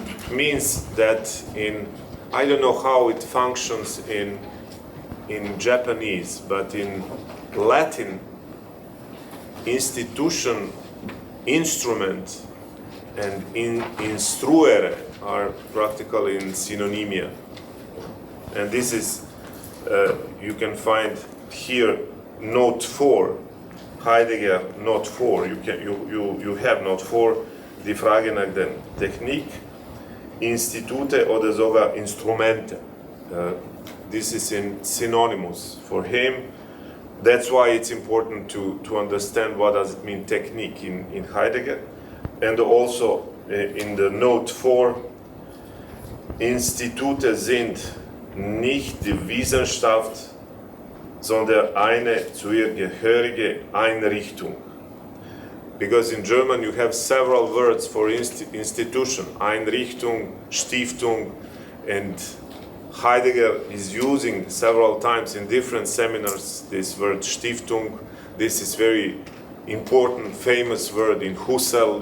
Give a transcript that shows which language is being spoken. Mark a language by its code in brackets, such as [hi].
[en] Means that I don't know how it functions in Japanese, but in Latin, institution, instrument, and instruere are practically in synonymia. And this is, you can find here note 4, Heidegger note 4, you have note 4, die Frage nach der Technik, Institute oder sogar Instrumente. This is synonymous for him. That's why it's important to understand what does it mean technique in Heidegger. And also in the note 4, [de] Institute sind nicht die Wissenschaft, sondern eine zu ihr gehörige Einrichtung. [en] Because in German you have several words for institution, Einrichtung, Stiftung, and Heidegger is using several times in different seminars this word Stiftung. This is very important, famous word in Husserl.